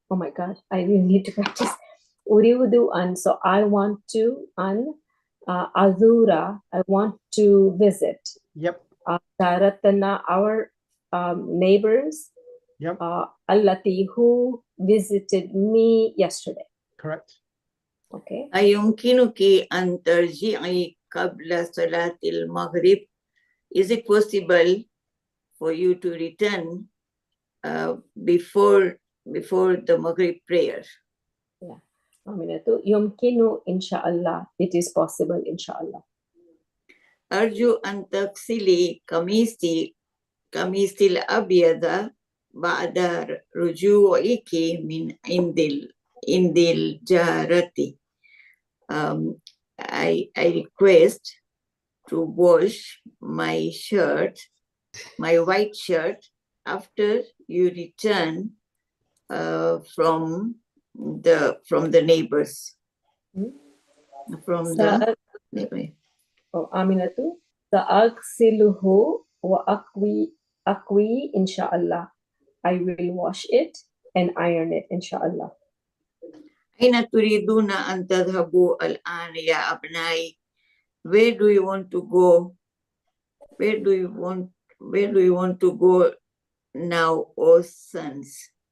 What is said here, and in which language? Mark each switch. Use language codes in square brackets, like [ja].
[en] Oh my God, I really need to practice. [ar] Uridu an, [en] so I want to azura, I want to visit. Yep. Jaratana, our neighbors, Yep. allati, who visited me yesterday. Correct. Okay. [ar] أيمكنك أن ترجعي قبل صلاة المغرب? [en] Is it possible for you to return before the Maghrib prayer? [ar] Yeah. Aminatu, yumkinu inshallah. [en] It is possible inshallah. [ar] أرجو أن تغسلي قميصي الأبيض بعد رجوعك من عند الجارة. [en] I request to wash my white shirt after you return from the neighbors. From the [ar] Aminatu, sa'aghsiluhu wa akwi inshallah. [en] I will wash it and iron it inshallah. [ar] أين تريدون أن تذهبوا الآن يا أبنائي? [en] Where do you want to go? Where do you want to go now, O sons?